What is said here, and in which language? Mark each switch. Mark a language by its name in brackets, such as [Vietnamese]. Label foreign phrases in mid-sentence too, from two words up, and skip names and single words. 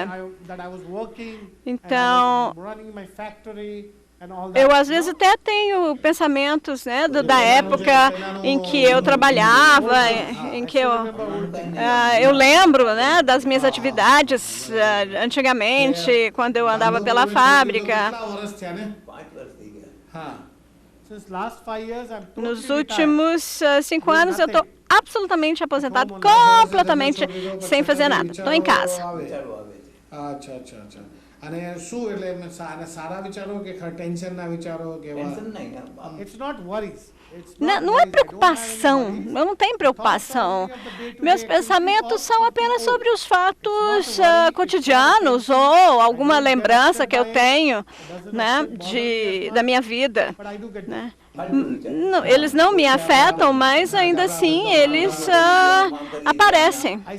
[Portuguese] Então, eu às vezes até tenho pensamentos, né, da época em que eu trabalhava, em que eu lembro, né, das minhas atividades antigamente, quando eu andava pela fábrica. Nos últimos 5 anos eu estou absolutamente aposentado, completamente sem fazer nada. Estou em casa. [Gujarati] અને શું એટલે સારા વિચારો કે ટેન્શનના વિચારો કેવા [English] It's not worries. [Portuguese] Não é preocupação, eu não tenho preocupação. Meus pensamentos são apenas sobre os fatos cotidianos ou alguma lembrança que eu tenho, né, da minha vida. Né? Não, eles não me afetam, mas ainda assim eles aparecem.